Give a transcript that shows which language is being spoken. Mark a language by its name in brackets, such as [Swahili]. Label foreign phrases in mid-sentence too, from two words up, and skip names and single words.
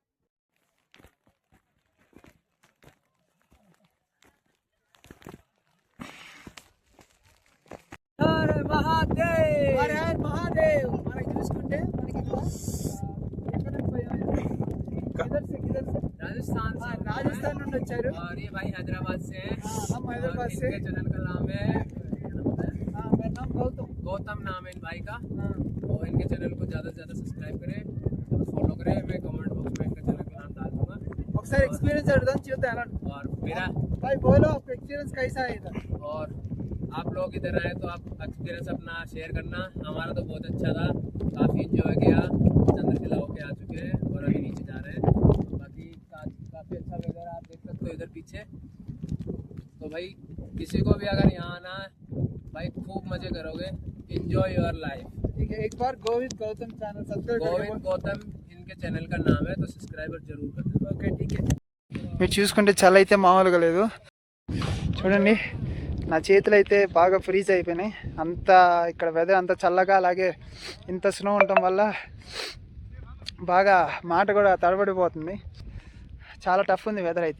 [Telugu] మహాదేవ్ మనకి చూసుకుంటే మనకి राजस्थान నుండి వచ్చారు. [Hindi] और ये भाई हैदराबाद से हैं। हम हैदराबाद से। इनके चैनल का नाम है मेरा नाम गौतम नाम है इन भाई का। तो इनके चैनल को ज़्यादा से ज़्यादा सब्सक्राइब करें और फॉलो करें। मैं कमेंट बॉक्स में इनका चैनल का नाम डाल दूँगा। [Telugu] ఒకసారి एक्सपीरियंस అడుగుదాం, చూద్దాం ఎలా. [Hindi] और मेरा भाई बोलो आपका एक्सपीरियंस कैसा है इधर? और आप लोग इधर आए तो आप एक्सपीरियंस अपना शेयर करना। हमारा तो बहुत अच्छा था, काफ़ी इंजॉय किया। चंद्रशिला होके आ चुके हैं और अभी नीचे जा रहे हैं। बाकी काफ़ी अच्छा वेदर आप देख सकते हो इधर पीछे। तो भाई किसी को भी अगर यहाँ आना है भाई खूब मज़े करोगे, [English] enjoy your life. [Hindi] ठीक है, एक बार गोविंद गौतम चैनल सब्सक्राइब गोविंद गौतम इनके चैनल का नाम है, तो सब्सक्राइबर जरूर कर देना। ఓకే ठीक है. [Telugu] మీరు చూసుకుంటే చలి అయితే మామూలుగా లేదు. చూడండి నా చేతులు అయితే బాగా ఫ్రీజ్ అయిపోయినాయి. అంత ఇక్కడ వెదర్ అంత చల్లగా, అలాగే ఇంత స్నో ఉండటం వల్ల బాగా మాట కూడా తడబడిపోతుంది. చాలా టఫ్ ఉంది వెదర్ అయితే.